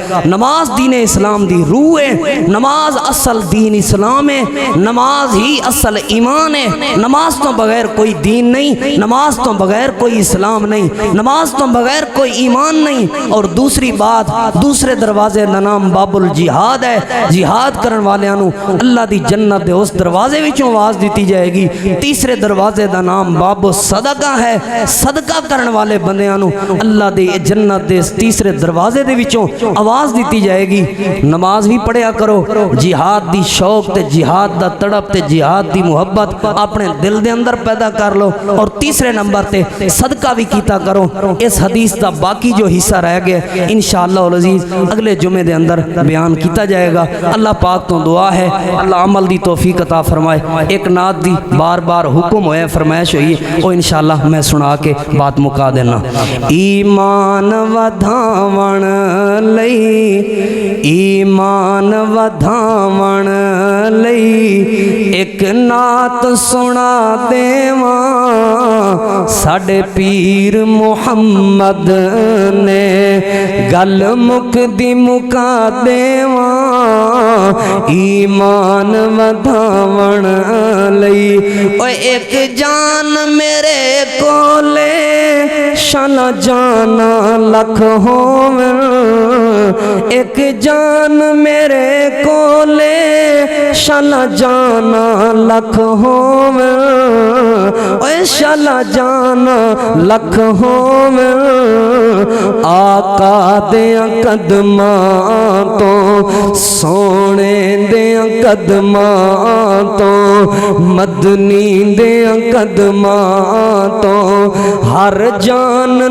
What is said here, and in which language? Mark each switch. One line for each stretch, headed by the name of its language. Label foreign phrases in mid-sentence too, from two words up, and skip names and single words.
Punjabi: نماز دین اسلام دی روح ہے. نماز اصل دین اسلام ہے. نماز ہی اصل ایمان ہے. نماز تو بغیر کوئی دین نہیں, نماز تو بغیر کوئی اسلام نہیں, نماز تو بغیر کوئی ایمان نہیں. اور دوسری بات, دوسرے دروازے دا نام باب الجہاد ہے. جہاد کرن والیاں نو اللہ دی جنت دے اس دروازے وچوں آواز دیتی جائے گی. تیسرے دروازے دا نام باب الصدقہ ہے. صدقہ کرن والے بندیاں نو اللہ دی جنت دے تیسرے دروازے دے وچوں آواز دیتی جائے گی. نماز بھی پڑھیا کرو, جہاد دی شوق تے جہاد دا تڑپ تے جہاد دی محبت اپنے دل دے اندر پیدا کر لو. اور تیسرے نمبر تے صدقہ بھی کیتا کرو. اس حدیث دا باقی جو حصہ رہ گیا
Arabic: انشاءاللہ العزیز
Punjabi: اگلے جمعے دے اندر بیان کیتا جائے گا. اللہ پاک تو دعا ہے اللہ عمل دی توفیق عطا فرمائے. ایک نعت دی بار بار حکم ہوئے, فرمائش ہوئی, وہ انشاءاللہ میں سنا کے بات مکا دینا. ایمان ودھاون لئی, ایمان ودھاون لئی ایک نعت سنا دیواں ساڈے پیر محمد نے گل مکدی مکا دیواں. ایمان ودھاون لئی اوے ایک جان میرے کولے شالا جانا لکھ ہوون. ایک جان میرے کولے شالا جانا لکھ ہوون. اوے شالا جانا لکھ ہوون. آقا دیاں قدماں تو سونے دیاں قدماں تو مدنی دیاں قدماں تو ہر جان